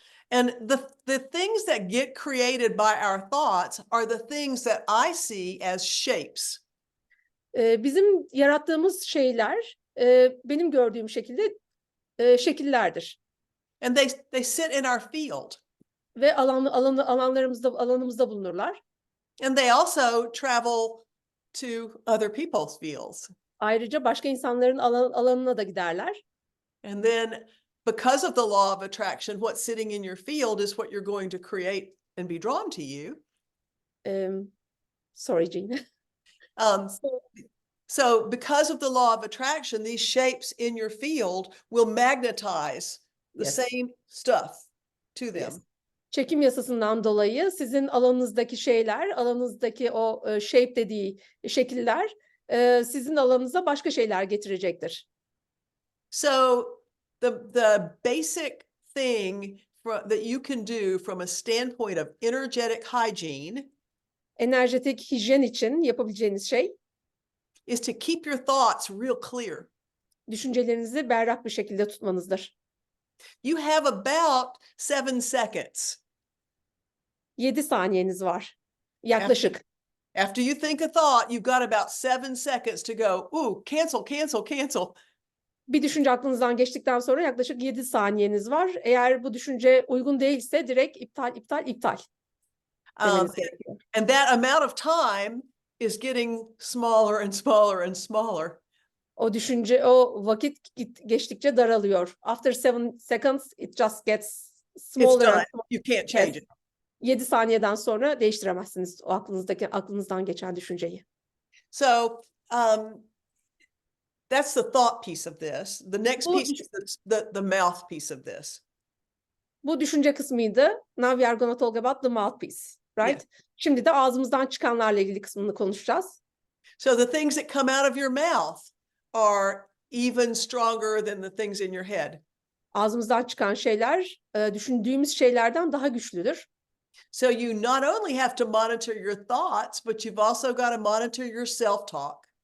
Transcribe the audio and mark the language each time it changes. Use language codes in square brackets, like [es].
[en] And the things that get created by our thoughts are the things that I see as shapes. [tr] Bizim yarattığımız şeyler, benim gördüğüm şekilde şekillerdir. [en] And they sit in our field. [tr] Ve alanımızda bulunurlar. [en] And they also travel to other people's fields. [tr] Ayrıca başka insanların alanına da giderler. [en] And then because of the law of attraction, what's sitting in your field is what you're going to create and be drawn to you. Sorry, Jean. So because of the law of attraction, these shapes in your field will magnetize the same stuff to them. Yes. [tr] Çekim yasasından dolayı sizin alanınızdaki o shape dediği şekiller sizin alanınıza başka şeyler getirecektir. [en] So the basic thing that you can do from a standpoint of energetic hygiene, [tr] enerjetik hijyen için yapabileceğiniz şey, [en] is to keep your thoughts real clear. [tr] Düşüncelerinizi berrak bir şekilde tutmanızdır. [en] You have about 7 seconds. [tr] 7 saniyeniz var. Yaklaşık. [en] After you think a thought, you've got about 7 seconds to go, ooh, cancel. [tr] Bir düşünce aklınızdan geçtikten sonra yaklaşık 7 saniyeniz var. Eğer bu düşünce uygun değilse direkt iptal demeniz gerekiyor. [en] And that amount of time is getting smaller and smaller and smaller. [tr] O düşünce, o vakit geçtikçe daralıyor. [en] After 7 seconds it just gets It's smaller and done. smaller. You can't Yes. change it. [tr] 7 saniyeden sonra değiştiremezsiniz o aklınızdan geçen düşünceyi. [en] So, that's the thought piece of this. The next [tr] Bu [en] piece is the mouth piece of this. [tr] Bu düşünce kısmıydı. [en] Now we are gonna talk about the mouthpiece, right? Yeah. [tr] Şimdi de ağzımızdan çıkanlarla ilgili kısmını konuşacağız. [en] So the things that come out of your mouth are even stronger than the things in your head. [tr] Ağzımızdan çıkan şeyler, düşündüğümüz şeylerden daha güçlüdür. [en] So you not only have to monitor your thoughts, but you've also got to monitor your self-talk.